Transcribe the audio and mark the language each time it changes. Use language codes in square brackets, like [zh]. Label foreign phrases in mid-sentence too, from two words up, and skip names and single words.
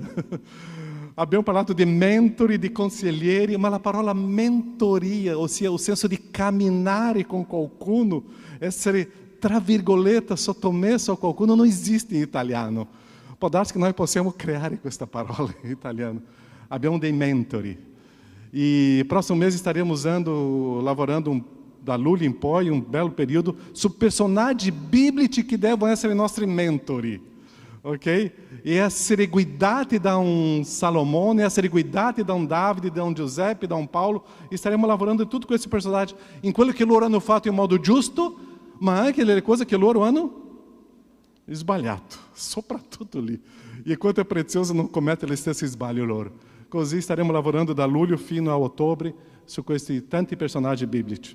[it] Abbiamo parlato di mentori, di consiglieri, ma la parola mentoria, ossia il senso di camminare con qualcuno, essere, tra virgolette, sottomesso a qualcuno, non esiste in italiano. Può darsi che noi possiamo creare questa parola in italiano. Abbiamo dei mentori. [pt] E próximo mês estaremos [it] lavorando da luglio in poi, un bel periodo, su personaggi biblici che devono essere i nostri mentori. Ok? E essere guidati da un Salomone, essere guidati da un Davide, da un Giuseppe, da un Paulo. E staremo lavorando [pt] tudo com esse [it] personaggi, in quello che loro hanno fatto in modo giusto, ma anche le cose che loro hanno sbagliato, soprattutto lì. E quanto è prezioso non commettere gli stessi sbagli loro. Così staremo lavorando da luglio fino a ottobre su questi tanti personaggi biblici.